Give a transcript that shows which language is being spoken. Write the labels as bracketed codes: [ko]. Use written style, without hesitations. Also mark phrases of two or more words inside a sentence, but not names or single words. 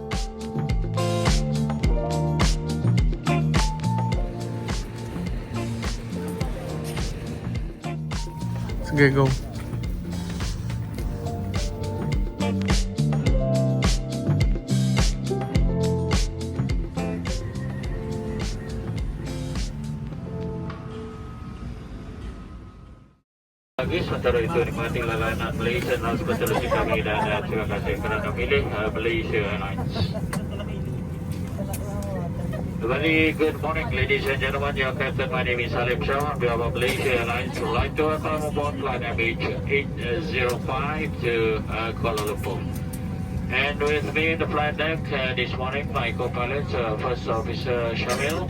[tl] Sige, go. [ms] Sementara itu nikmati layanan Malaysia Hospitality kami dan terima kasih kerana memilih Malaysia Airlines. [en] Very good morning, ladies and gentlemen. Your captain, my name is Salim Shah. On behalf of Malaysia Airlines, would like to welcome aboard flight MH805 to Kuala Lumpur. And with me in the flight deck this morning, my co-pilot, First Officer Shamil.